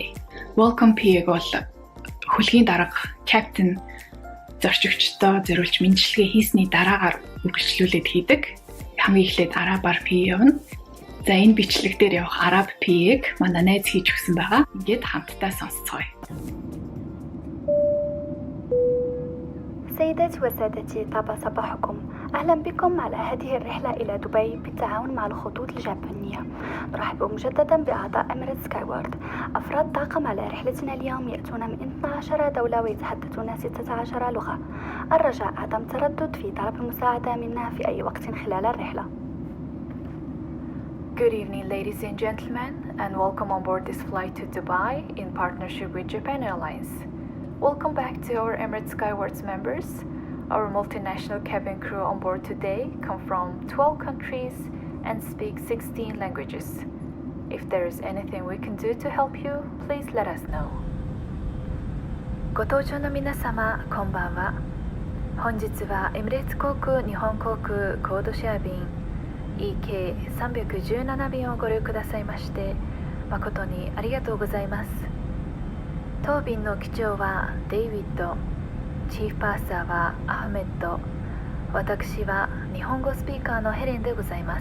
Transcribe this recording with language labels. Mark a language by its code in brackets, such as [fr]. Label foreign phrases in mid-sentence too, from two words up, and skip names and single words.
[mn] Welcome PA-г бол хөлгийн дарга captain зорчигчдоо зориулж мэдчилгээ хийсний дараагаар үргэлжлүүлээд хийдэг. Хамгийн эхлээд арабаар PA явна. За энэ бичлэг дээр явах араб PA-г манай найз хийж өгсөн байгаа. Ингээд хамтдаа сонсцгоё. [ar] سيداتي وسادتي طاب صباحكم. أهلا بكم على هذه الرحلة إلى دبي بالتعاون مع الخطوط الجابونية. نرحب مجددا بأعضاء إميريتس سكايورد. أفراد طاقم على رحلتنا اليوم يأتون من 12 دولة ويتحدثون 16 لغة. الرجاء عدم تردد في طلب المساعدة منا في أي وقت خلال الرحلة. [en] Good evening, ladies and gentlemen, and welcome on board this flight to Dubai in partnership with Japan Airlines. Welcome back to our Emirates Skywards members. Our multinational cabin crew on board today come from 12 countries and speak 16 languages. If there is anything we can do to help you, please let us know. [ja] ご搭乗の皆様、こんばんは。本日はエミレーツ航空日本航空コードシェア便 EK317 便をご利用くださいまして誠にありがとうございます。当便の機長はデイビッド、チーフパーサーはアフメッド、私は日本語スピーカーのヘレンでございます。